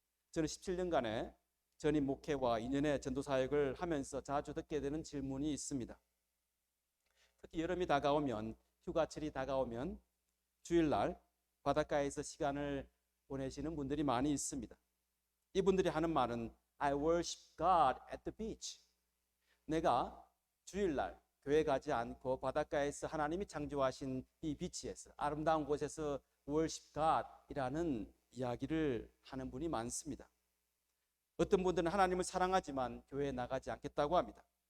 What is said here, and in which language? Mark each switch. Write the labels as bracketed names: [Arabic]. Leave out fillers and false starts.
[Korean] 저는 17년간의 전임 목회와 2년의 전도 사역을 하면서 자주 듣게 되는 질문이 있습니다. 특히 여름이 다가오면, 휴가철이 다가오면 주일날 바닷가에서 시간을 보내시는 분들이 많이 있습니다. 이분들이 하는 말은 [English] I worship God at the beach. [Korean] 내가 주일날 교회 가지 않고 바닷가에서 하나님이 창조하신 이 비치에서 아름다운 곳에서 [English] worship God [Korean] 이라는 이야기를 하는 분이 많습니다. 어떤 분들은 하나님을 사랑하지만 교회에 나가지 않겠다고 합니다.